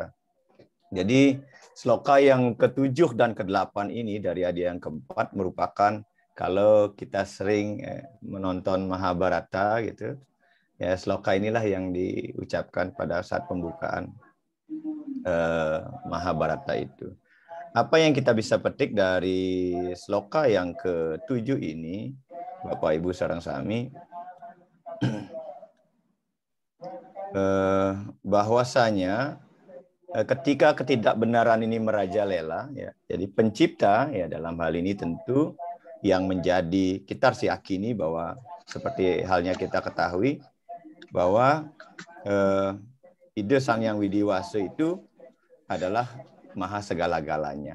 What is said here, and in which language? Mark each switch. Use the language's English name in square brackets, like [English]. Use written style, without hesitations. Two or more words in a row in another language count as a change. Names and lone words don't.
[Indonesian] Jadi sloka yang ke-7 dan ke-8 ini dari adia yang keempat merupakan kalau kita sering menonton Mahabharata gitu, ya sloka inilah yang diucapkan pada saat pembukaan Mahabharata itu. Apa yang kita bisa petik dari sloka yang ke-7 ini, Bapak Ibu [Balinese] sareng sami, [Indonesian] bahwasanya ketika ketidakbenaran ini merajalela, ya, jadi pencipta ya dalam hal ini tentu yang menjadi kita harus yakini bahwa seperti halnya kita ketahui bahwa ide Sang Hyang Widiwasa itu adalah maha segala-galanya.